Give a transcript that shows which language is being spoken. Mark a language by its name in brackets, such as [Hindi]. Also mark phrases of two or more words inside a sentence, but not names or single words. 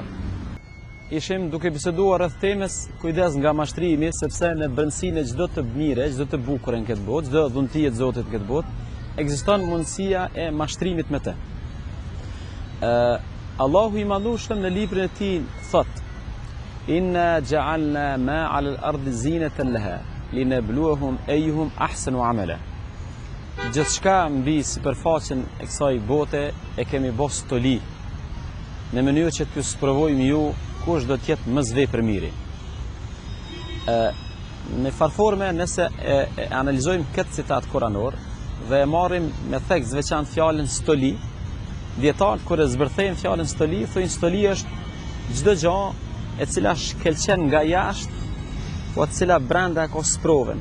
[Albanian] Ishim duke biseduar rreth temës kujdes nga mashtrimi, sepse në brendësinë e çdo të mire, çdo të bukur në këtë botë, çdo dhuntie të Zotit në këtë botë, ekziston mundësia e mashtrimit me të. Allahu i madhueshëm në librin e tij thot: [Arabic] إنا جعلنا ما على الأرض زينة لها لنبلوهم أيهم أحسن عملا. [Albanian] Gjithçka mbi sipërfaqen e kësaj bote e kemi bërë stoli në mënyrë që t'ju sprovojmë ju kush do të jetë më zvepërmiri. Në farforme nëse analizojmë këtë citat kuranor dhe e marrim me theks veçantë fjalën stoli, dietarët kur e zbërthejnë fjalën stoli, thonë stoli është çdo gjë e cila shkelqen nga jashtë, po e cila brenda ka sprovën.